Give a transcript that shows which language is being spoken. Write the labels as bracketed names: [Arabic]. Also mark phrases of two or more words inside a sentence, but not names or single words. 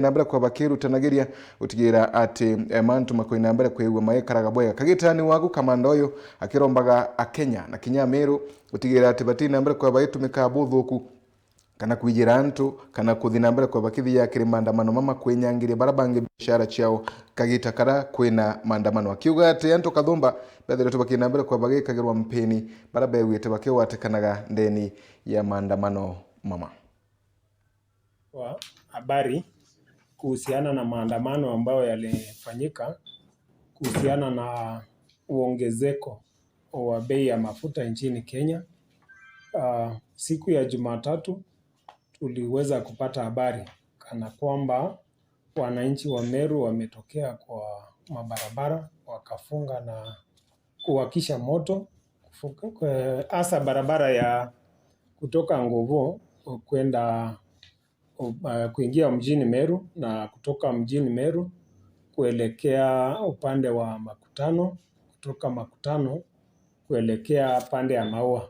[Meru] nambere kwa bakirutanagiria utigira ati mantu makoinambere kwigwa maikaraga bwega kagitani wagu komanda uyu akirombaga akenya na kinya Meru utigira ati batina nambere kwa baitumika buthuku kana kwijira antu kana kuthina mbere kwa bakithi ya kiri maandamano mama kwenyangiria barabange biashara ciao kagita kara kwina maandamano akiuga ati antu kathumba bethire tubakina mbere kwa bagikagirwa mpeni barabewite bakiwatikanaga ndeni ya maandamano mama. [Swahili] Wa habari kuhusiana na maandamano ambayo yalifanyika kuhusiana na uongezeko wa bei ya mafuta nchini Kenya. Siku ya Jumatatu tuliweza kupata habari kana kwamba wananchi wa Meru wametokea kwa mabarabara wakafunga na kuwakisha moto hasa barabara ya kutoka Ngovo kwenda kuingia mjini Meru na kutoka mjini Meru kuelekea upande wa Makutano, kutoka Makutano kuelekea pande ya Maua.